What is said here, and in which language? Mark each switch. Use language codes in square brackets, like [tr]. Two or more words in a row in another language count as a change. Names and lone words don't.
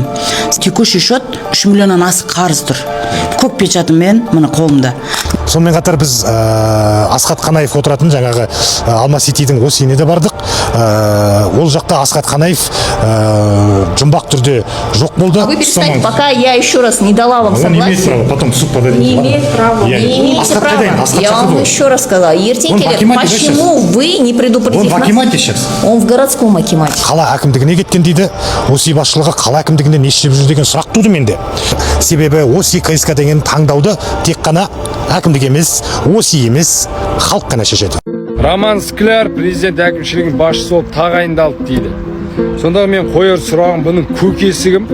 [ru] Текущий счет [kk] 3 миллионнан асық қарыз тұр. Көк печатымен мына қолымда. Сонымен қатар біз Асхат Қанаев отыратын жаңағы Алма-Ситидің осиіне де бардық. Ол жақта Асхат Қанаев жұмбақ түрде жоқ болды. [ru] Вы перестаньте, пока я еще раз не дала вам согласие. Он не имеет права, потом суд подадите. Не имеет права, не имеете права. Я вам еще раз сказала. Ертекелер, почему вы не предупредили нас? Он в акимате сейчас. Он в городском акимате. [kk] Қала әкімдігіне кеткен дейді. Оси басшылығы қала әкімдігінде не істеп жүр деген сұрақ туды менде. Себебі Оси КСК деген таңдауды тек қана әкімдік емес, Оси емес, халық қана шешеді. Роман Скляр президент әкімшілігінің басшысы болып тағайындалды дейді. Сонда мен қояр сұрағым, бұның көкесі кім?